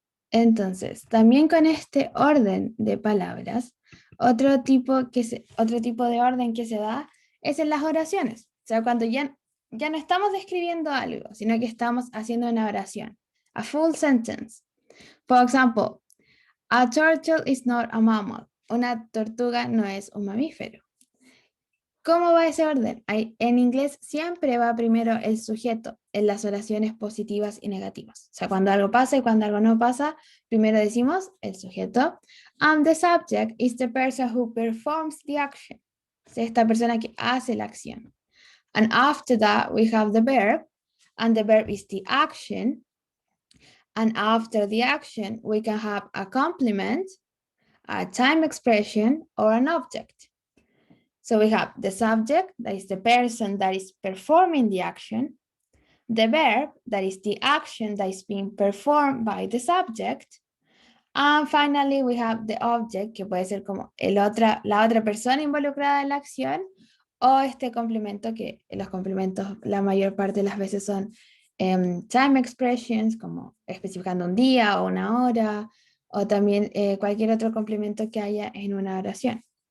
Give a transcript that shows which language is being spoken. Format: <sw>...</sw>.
<es>Entonces, también con este orden de palabras, otro tipo de orden que se da es en las oraciones. O sea, cuando ya no estamos describiendo algo, sino que estamos haciendo una oración.</es> <en>A full sentence. For example, a turtle is not a mammal.</en> <es>Una tortuga no es un mamífero. ¿Cómo va ese orden? En inglés siempre va primero el sujeto en las oraciones positivas y negativas. O sea, cuando algo pasa y cuando algo no pasa, primero decimos el sujeto.</es> <en>And the subject is the person who performs the action.</en> <es>O sea, esta persona que hace la acción.</es> <en>And after that, we have the verb. And the verb is the action. And after the action, we can have a complement, a time expression, or an object. So we have the subject, that is the person that is performing the action, the verb, that is the action that is being performed by the subject, and finally we have the object,</en> <es>que puede ser como la otra persona involucrada en la acción, o este complemento, que los complementos la mayor parte de las veces son time expressions, como especificando un día o una hora, o también cualquier otro complemento que haya en una oración.</es>